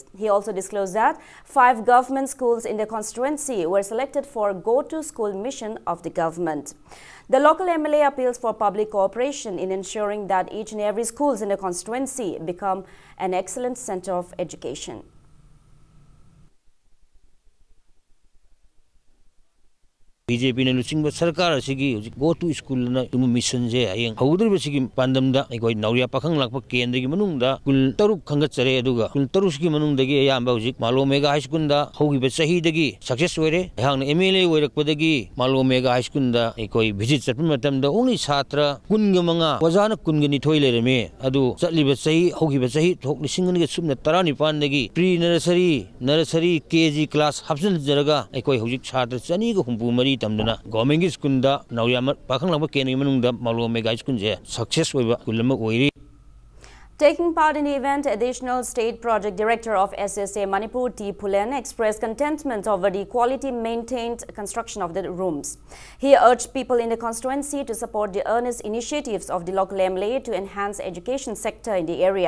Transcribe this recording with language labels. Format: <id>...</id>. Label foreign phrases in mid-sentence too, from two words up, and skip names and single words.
<en>He also disclosed that 5 government schools in the constituency were selected for go-to-school mission of the government. The local MLA appeals for public cooperation in ensuring that each and every schools in the constituency become an excellent center of education.</en> <mni>BJP na lusing ba sarkar sige</mni> <en>go to school</en> <mni>na tumu mission je ayeng haudur ba sige pandam da ikoi Nauria Pakhanglakpa kendra gi manung da kul taruk khangat chare aduga kul taruk gi manung dagi ayamba hujik Malom Mega High School da hogi ba sahi dagi success oire hang MLA oirak padagi Malom Mega High School da ikoi visit chapun matam da only chhatra kun ga manga wajana kun ga ni thoi le reme adu chatli ba sahi hogi ba sahi thok lising ga sumna 19 dagi</mni> <en>pre nursery KG class</en> <mni>hapsan jaraga ikoi hujik chhatra chani ga humpu mari tamduna</mni> <en>government school</en> <mni>da Nauria Pakhanglakpa kendra gi manung da Malom Mega School je success oiba kulama oiri.</mni> <en>Taking part in the event, Additional State Project Director of SSA Manipur T. Pulen expressed contentment over the quality maintained construction of the rooms. He urged people in the constituency to support the earnest initiatives of the local MLA to enhance education sector in the area.</en>